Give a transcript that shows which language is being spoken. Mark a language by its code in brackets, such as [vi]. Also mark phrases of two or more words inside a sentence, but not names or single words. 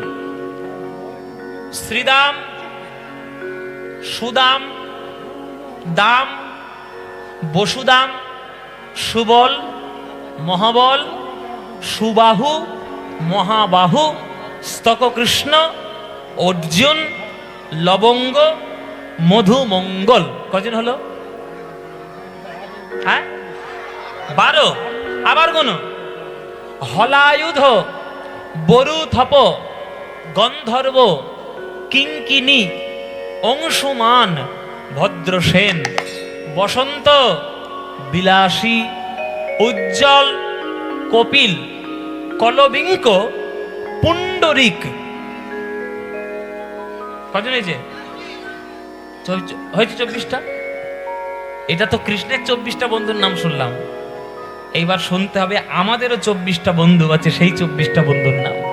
[bn] শ্রীদাম, সুদাম, দাম, বসুদাম, সুবল, মহাবল, সুবাহু, মহাবাহু, স্তককৃষ্ণ, অর্জুন, লবঙ্গ, মধুমঙ্গল। কজন হলো? হ্যাঁ 12। আবার কোন? হলায়ুধ, বরুথপ, গন্ধর্ব, কিঙ্কিনী, অংশুমান, ভদ্রসেন, বসন্ত, বিলাসী, উজ্জ্বল, কপিল, কলবিঙ্ক, পুণ্ডরিক। কজন হয়েছে? হয়েছে 24টা। এটা তো কৃষ্ণের 24টা বন্ধুর নাম শুনলাম, এইবার শুনতে হবে আমাদেরও 24টা বন্ধু আছে, সেই 24টা বন্ধুর নাম।